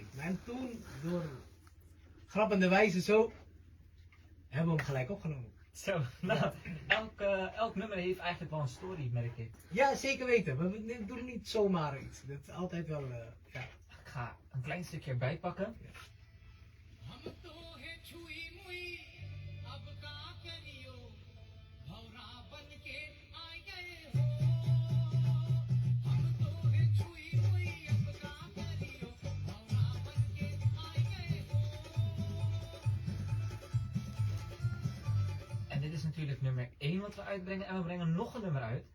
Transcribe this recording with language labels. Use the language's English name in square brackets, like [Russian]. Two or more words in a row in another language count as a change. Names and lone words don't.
[Dutch] En toen, door grappende wijze zo, hebben we hem gelijk opgenomen. Zo, nou, elk nummer heeft eigenlijk wel een story, merk ik. Ja, zeker weten. We doen niet zomaar iets. Dat is altijd wel, ja. Ik ga een klein stukje erbij pakken. [Bhojpuri] हम तो है छुई मुई अब का करियो भौरा बन के आ गए हो हम तो है छुई मुई अब का करियो भौरा बन के आ गए हो [Dutch] En dit is natuurlijk natuurlijk nummer 1 wat we uitbrengen. En we brengen nog een nummer uit.